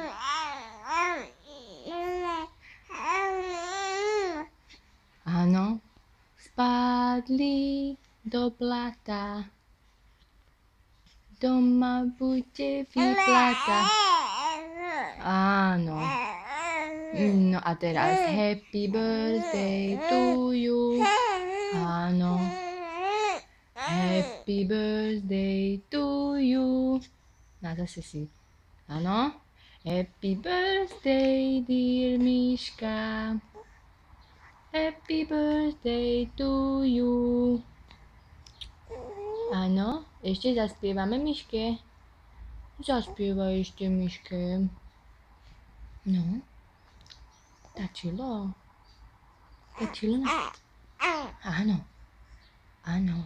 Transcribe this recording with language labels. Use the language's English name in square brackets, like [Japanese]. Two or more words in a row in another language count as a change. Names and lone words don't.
[Slovak] Áno, spadli do blata. Doma buďte vyplata. Áno. No a teraz [English] happy birthday to you. Áno. Happy birthday to you. [Slovak] No zase si. Áno. [English] Happy birthday, dear Miška. Happy birthday to you. [Slovak] Áno. Ešte zaspievame Miške. Zaspievaj ešte Miške. No. Stačilo? Stačilo? Áno. Áno.